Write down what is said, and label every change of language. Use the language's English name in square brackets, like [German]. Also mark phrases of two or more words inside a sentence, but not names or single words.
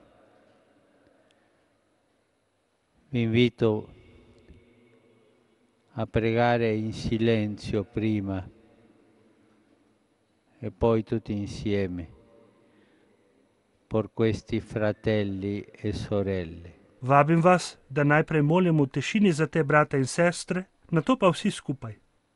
[Italian] Vi invito a pregare in silenzio prima e poi tutti insieme per questi fratelli e sorelle. [Slovenian] Vabim vas, da najprej molimo v tišini za te brate in sestre, nato pa vsi skupaj.